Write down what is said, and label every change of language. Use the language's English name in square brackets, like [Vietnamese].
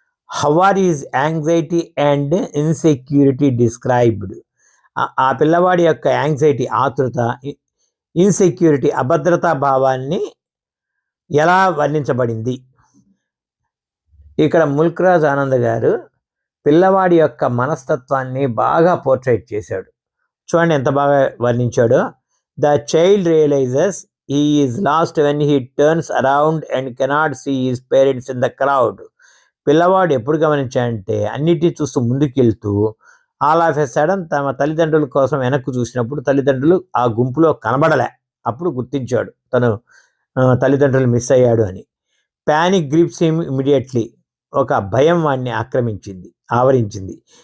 [English] how are is anxiety and insecurity described, [Telugu] ఆ పిల్లవాడి యొక్క యాంగ్జైటీ, ఆతృత, ఇన్సెక్యూరిటీ, అభద్రతా భావాన్ని ఎలా వర్ణించబడింది? ఇక్కడ ముల్క్రాజ్ ఆనంద్ గారు పిల్లవాడి యొక్క మనస్తత్వాన్ని బాగా పోర్ట్రేట్ చేశాడు. చూడండి ఎంత బాగా వర్ణించాడో. [English] The child realizes he is lost when he turns around and cannot see his parents in the crowd. [Telugu] పిల్లవాడు ఎప్పుడు గమనించాడంటే అన్నిటినీ చూస్తూ ముందుకెళ్తూ ఆల్ ఆఫ్ ఎ సడన్ తమ తల్లిదండ్రుల కోసం వెనక్కు చూసినప్పుడు తల్లిదండ్రులు ఆ గుంపులో కనబడలే. అప్పుడు గుర్తించాడు తను తల్లిదండ్రులు మిస్ అయ్యాడు అని. [English] Panic grips him immediately. [Telugu] ఒక భయం వాడిని ఆవరించింది.